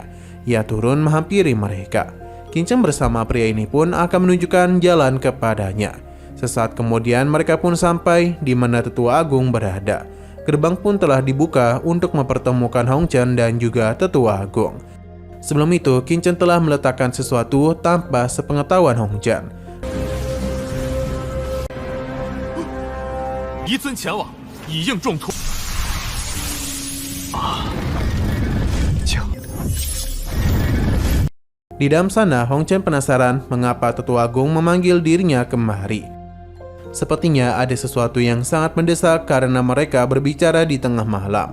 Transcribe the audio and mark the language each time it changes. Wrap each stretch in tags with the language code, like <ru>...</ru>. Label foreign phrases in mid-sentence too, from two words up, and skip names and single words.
<id>Ia turun menghampiri mereka. Qingchen bersama pria ini pun akan menunjukkan jalan kepadanya. Sesaat kemudian mereka pun sampai di mana tetua agung berada. Gerbang pun telah dibuka untuk mempertemukan Hongchan dan juga tetua agung. Sebelum itu, Qin Chen telah meletakkan sesuatu tanpa sepengetahuan Hong Chen.</id> <zh>遗尊前往，以应重托。</zh> <id>Di dalam sana, Hong Chen penasaran mengapa Tetua Agung memanggil dirinya kemari. Sepertinya ada sesuatu yang sangat mendesak karena mereka berbicara di tengah malam.</id>